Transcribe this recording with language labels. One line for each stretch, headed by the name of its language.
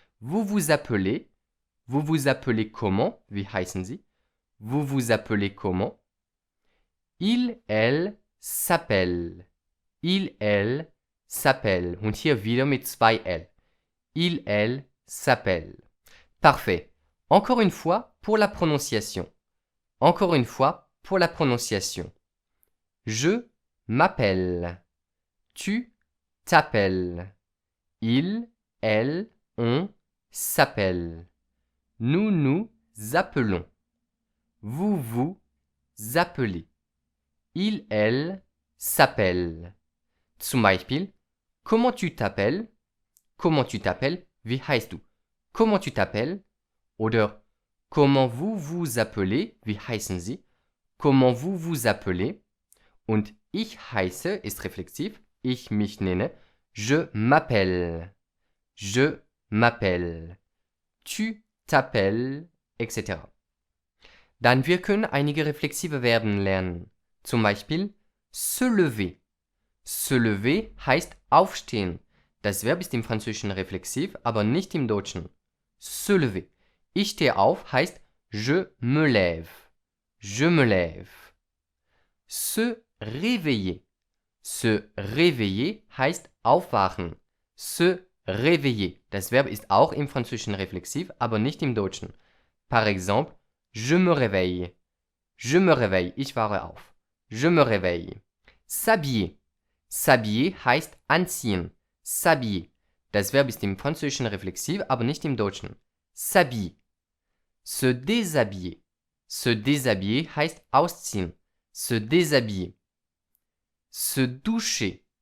French: Vous appelez. Vous appelez comment?
German: Wie heißen Sie?
French: Vous appelez comment? Il, elle s'appelle. Il, elle s'appelle.
German: Und hier wieder mit zwei L.
French: Il, elle s'appelle. Parfait. Encore une fois pour la prononciation. Encore une fois pour la prononciation. Je m'appelle. Tu t'appelles. Il, elle, on s'appelle. Nous appelons. Vous appelez. Il, elle s'appelle.
German: Zum Beispiel,
French: comment tu t'appelles? Comment tu t'appelles?
German: Wie heißt du?
French: Comment tu t'appelles?
German: Oder
French: comment vous vous appelez?
German: Wie heißen Sie?
French: Comment vous vous appelez?
German: Und ich heiße ist reflexiv. Ich mich nenne.
French: Je m'appelle. Je m'appelle. Tu t'appelles, etc.
German: Dann wir können einige reflexive Verben lernen. Zum Beispiel
French: se lever. Se lever
German: heißt aufstehen. Das Verb ist im Französischen reflexiv, aber nicht im Deutschen. Se lever. Ich stehe auf heißt
French: je me lève. Je me lève. Se réveiller. Se réveiller
German: heißt aufwachen.
French: Se réveiller.
German: Das Verb ist auch im Französischen reflexiv, aber nicht im Deutschen.
French: Par exemple, je me réveille. Je me réveille.
German: Ich wache auf.
French: Je me réveille. S'habiller.
German: S'habiller heißt anziehen. S'habiller. Das Verb ist im Französischen reflexiv, aber nicht im Deutschen. S'habiller.
French: Se déshabiller. Se déshabiller
German: heißt ausziehen.
French: Se déshabiller. Se doucher.